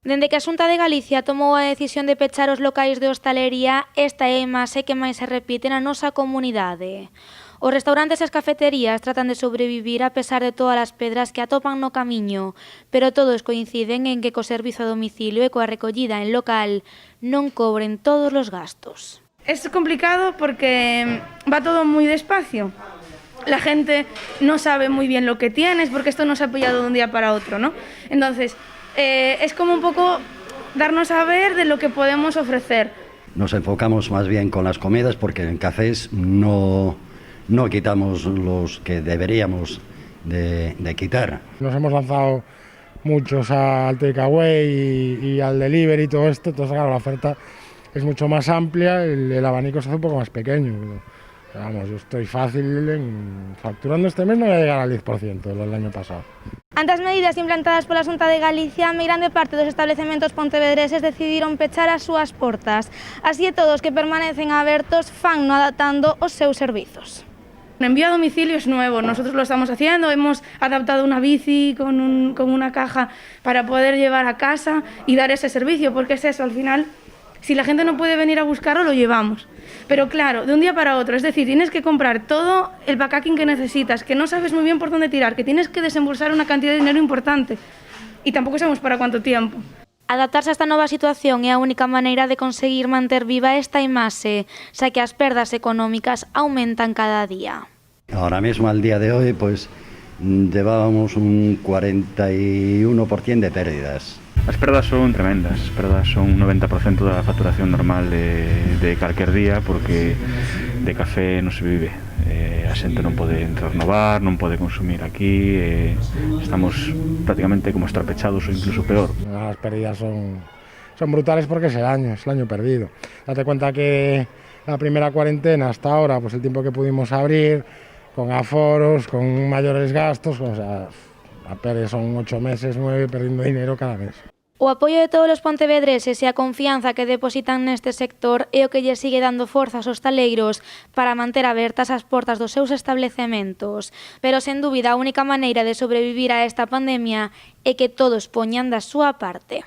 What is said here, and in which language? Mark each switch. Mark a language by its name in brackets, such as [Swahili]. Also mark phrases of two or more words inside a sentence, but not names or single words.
[Galician] Dende que a Xunta de Galicia tomou a decisión de pechar os locais de hostalería, esta é a imaxe que máis se repite na nosa comunidade. Os restaurantes e as cafeterías tratan de sobrevivir a pesar de todas as pedras que atopan no camiño, pero todos coinciden en que co servizo a domicilio e coa recollida en local non cobren todos os gastos. [Spanish] Es complicado porque va todo muy despacio. La gente no sabe muy bien lo que tienes porque esto no se ha pillado de un día para otro, ¿no? Entonces, es como un poco darnos a ver de lo que podemos ofrecer. Nos enfocamos más bien con las comidas porque en cafés no quitamos los que deberíamos de quitar. Nos hemos lanzado muchos al takeaway y al delivery y todo esto, entonces claro, la oferta es mucho más amplia, el abanico se hace un poco más pequeño. Pero, vamos, yo estoy fácil facturando este mes, no voy a llegar al 10% del año pasado. [Galician] Ante as medidas implantadas pola Xunta de Galicia, a grande parte dos establecementos pontevedreses decidiron pechar as súas portas. Así e todos que permanecen abertos fan no adaptando os seus servizos. [Spanish] El envío a domicilio es nuevo, nosotros lo estamos haciendo, hemos adaptado una bici con una caja para poder llevar a casa y dar ese servicio, porque es eso, al final, si la gente no puede venir a buscarlo, lo llevamos. Pero claro, de un día para otro, es decir, tienes que comprar todo el packaging que necesitas, que no sabes muy bien por dónde tirar, que tienes que desembolsar una cantidad de dinero importante y tampoco sabemos para cuánto tiempo. [Galician] Adaptarse a esta nova situación é a única maneira de conseguir manter viva esta imaxe, xa que as perdas económicas aumentan cada día. [Spanish] Ahora mismo, al día de hoy, pues llevábamos un 41% de pérdidas. [Galician] As perdas son tremendas, as perdas son un 90% da facturación normal de calquer día, porque de café non se vive. A xente non pode entrar no bar, non pode consumir aquí, estamos prácticamente como estar pechados ou incluso peor. [Spanish] Las pérdidas son brutales porque es el año perdido. Date cuenta que la primera cuarentena hasta ahora, pues el tiempo que pudimos abrir, con aforos, con mayores gastos, o sea, a pérdida son 8 meses, 9, perdiendo dinero cada mes. [Galician] O apoio de todos os pontevedreses e a confianza que depositan neste sector é o que lle sigue dando forza aos hostaleiros para manter abertas as portas dos seus establecementos. Pero, sen dúbida, a única maneira de sobrevivir a esta pandemia é que todos poñan da súa parte.